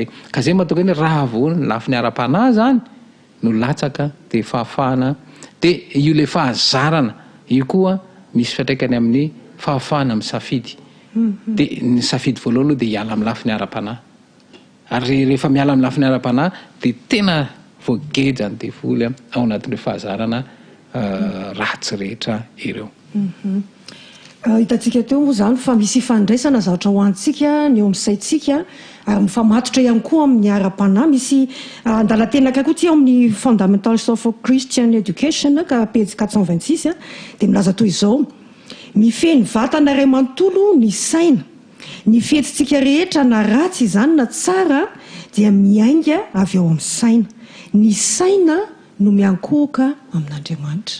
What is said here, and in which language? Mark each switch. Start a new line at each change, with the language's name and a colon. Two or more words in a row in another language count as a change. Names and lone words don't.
Malagasy: ka zay mahatonga hoe raha vao ny lafiny ara-panahy zany no latsaka de fahafahana de io le fahazarana io koa misy fiatraikany amin'ny fahafahana amin'ny safidy de ny safidy voalohany de hiala amin'ny lafiny ara-panahy ary rehefa miala amin'ny lafiny ara-panahy de tena voagejany devoly ao anatin'ireo fahazarana ratsy rehetra ireo. Hitantsika teo moa zany fa misy ifandraisana zavatra ho antsika ny eo amin'ny saitsika ary mifamatotra ihany koa amin'ny ara-panahy misy andalatenaka koa ty ao amin'ny fundamentals of Christian education ka page 426 de milaza toy izao: mifeny vatana ray manontolo ny saina, ny fihetsitsika rehetra na ratsy izany na tsara dia miainga avy ao amin'ny saina, ny saina no miankohoka amin'Andriamanitra.